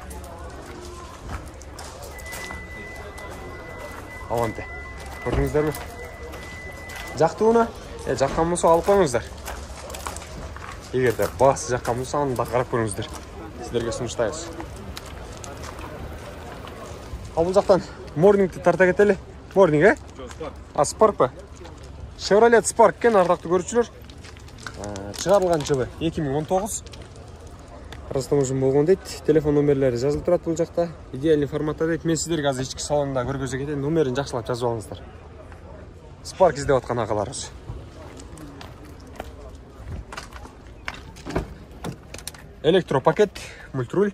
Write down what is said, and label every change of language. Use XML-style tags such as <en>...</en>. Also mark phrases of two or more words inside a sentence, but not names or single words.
<ky>Аванте. Көрдүңүздөрбү? Жактууна? Жаккан болсо алып коюңуздар. Эгерде баасы жаккан болсо аны да карап көрүңүздөр. Сиздерге сунуштайбыз. Ал бул жактан Morning'ти тарта кетели. Morning, Spark ба? Chevrolet Spark экен, ардактуу көрүүчүлөр. Чыгарылган жылы 2019. Растамжын болгон дейт. Телефон номерлери жазылып турат бул жакта. Идеальный форматта дейт. Мен сиздерге азыр ички салонунда көргөзө кетейин. Номерин жакшылап жазып алыңыздар. Spark издеп аткан агаларыбыз. Электропакет, мультируль.</ky>